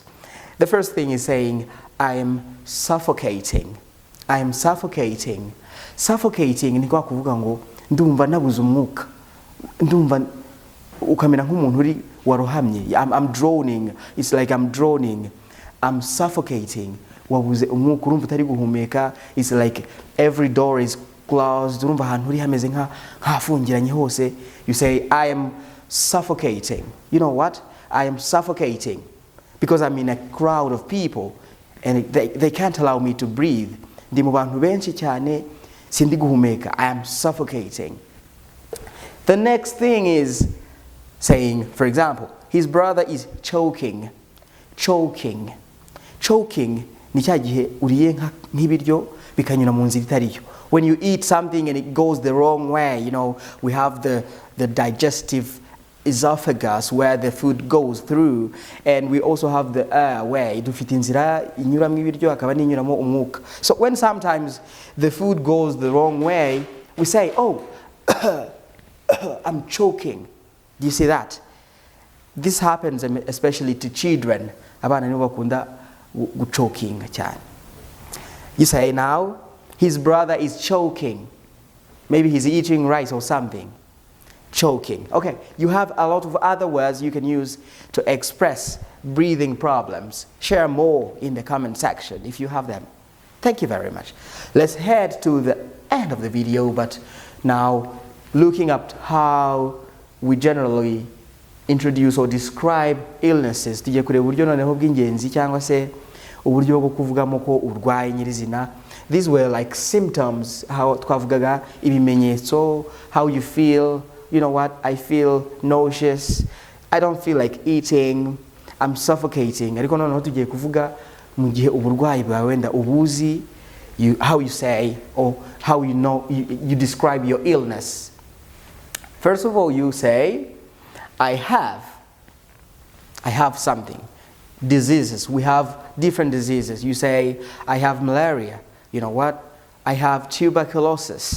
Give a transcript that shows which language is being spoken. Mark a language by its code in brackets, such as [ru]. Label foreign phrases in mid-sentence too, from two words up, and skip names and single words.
[en] The first thing is saying, I am suffocating. I am suffocating. [rw] Suffocating ni kwa kuvuga ngo ndumva nabuze umwuka. Ndumva ukamera nk'umuntu uri warohamye. [en] I'm droning. It's like I'm droning. I'm suffocating. [rw] Wabuze umwuka, urumva utari guhumeka. [en] It's like every door is closed. [rw] Urumva ahantu uri hameze nk'afungiranye hose. [en] You say, I am suffocating. You know what? I am suffocating because I'm in a crowd of people and they can't allow me to breathe. [rw] Ndi mu bantu benshi cyane sindi guhumeka. [en] I am suffocating. The next thing is saying, for example, his brother is choking. Choking. [rw] Choking ni cya gihe uriye nk'ibiryo bikanyura mu nzira itariyo. [en] When you eat something and it goes the wrong way, you know, we have the digestive esophagus where the food goes through, and we also have the airway. [rw] Dufite inzira inyuramo ibiryo akaba n'inyuramo umwuka. [en] So when sometimes the food goes the wrong way, we say, oh, I'm choking. Do you see that? This happens especially to children. [rw] Abana nibo bakunda choking cyane. [en] You say now, his brother is choking. Maybe he's eating rice or something. Choking. Okay, you have a lot of other words you can use to express breathing problems. Share more in the comment section if you have them. Thank you very much. Let's head to the end of the video, but now looking at how we generally introduce or describe illnesses. [rw] Tujye kureba uburyo noneho bw'ingenzi cyangwa se uburyo bwo kuvugamo ko urwaye nyirizina. [en] These were like symptoms, how [rw] twavugaga ibimenyetso, [en] how you feel. You know what, I feel nauseous, I don't feel like eating, I'm suffocating. [rw] Ariko noneho tugiye kuvuga mu gihe uburwayi bwawe wenda ubuzi, [en] how you say or how you know you describe your illness. First of all, you say, I have something. Diseases, we have different diseases. You say, I have malaria. You know what? I have tuberculosis.